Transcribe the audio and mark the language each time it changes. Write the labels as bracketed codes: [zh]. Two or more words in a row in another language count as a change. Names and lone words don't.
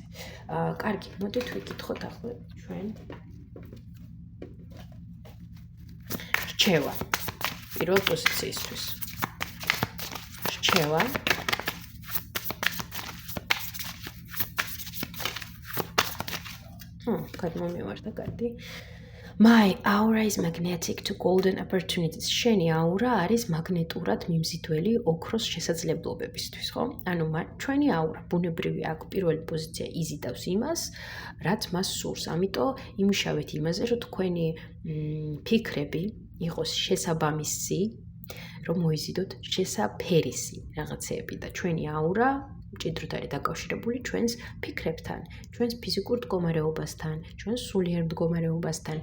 [ka] კარგი, მოდით ვიკითხოთ ახლა ჩვენ რჩევა პირველ პოზიციისთვის. რჩევა გადმომივარდა კარგი. [en] My aura is magnetic to golden opportunities. [ka] შენი აურა არის მაგნეტურად მიმზიდველი ოქროს შესაძლებლობებისთვის, ხო? ანუ ჩვენი აურა ბუნებრივი აქ პირველი პოზიცია იზიდავს იმას, რაც მას სურს. ამიტომ იმუშავეთ იმაზე, რომ თქვენი ფიქრები იყოს შესაბამისი, რომ მოიზიდოთ შესაფერისი რაღაცეები და ჩვენი აურა მჭიდროდ არის დაკავშირებული ჩვენს ფიქრებთან, ჩვენს ფიზიკურ მდგომარეობასთან, ჩვენს სულიერ მდგომარეობასთან.